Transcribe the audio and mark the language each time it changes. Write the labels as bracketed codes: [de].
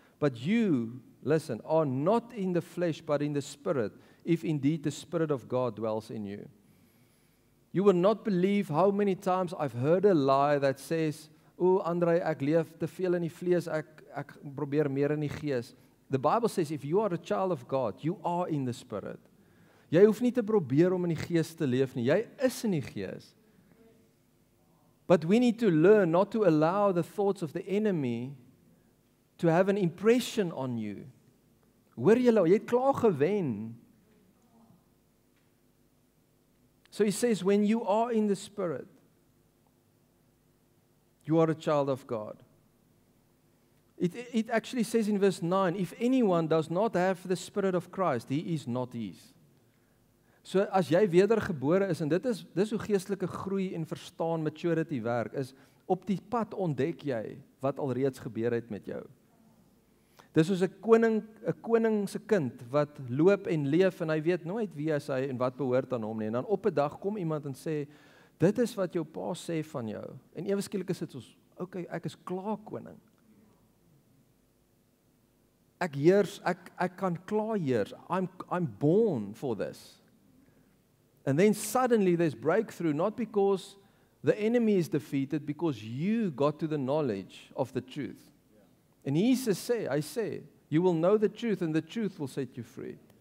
[en] But you, listen, are not in the flesh, but in the Spirit, if indeed the Spirit of God dwells in you. You will not believe how many times I've heard a lie that says, "O Andre, [af] ek leef te veel in die vlees, ek probeer meer in die gees." [en] The Bible says if you are a child of God, you are in the Spirit. [af] Jy hoef nie te probeer om in die gees te leef nie. Jy is in die gees. [en] But we need to learn not to allow the thoughts of the enemy to have an impression on you. [af] Hoor julle, jy het klaar gewen. [en] So he says, when you are in the Spirit, you are a child of God. It actually says in verse 9, if anyone does not have the Spirit of Christ, he is not his. [af] So as jy wedergebore is, en dis hoe geestelike groei en verstaan maturity werk, is op die pad ontdek jy wat alreeds gebeur het met jou. Dis soos 'n koning se kind wat loop en leef en hy weet nooit wie is hy en wat behoort aan hom nie. En dan op 'n dag kom iemand en sê, dit is wat jou pa sê van jou. En ewe skielik is dit soos, okay, ek is klaar koning. Ek heers, ek kan klaar heers. [en] I'm born for this. And then suddenly there's breakthrough, not because the enemy is defeated, because you got to the knowledge of the truth. And Jesus say, I say, you will know the truth and the truth will set you free.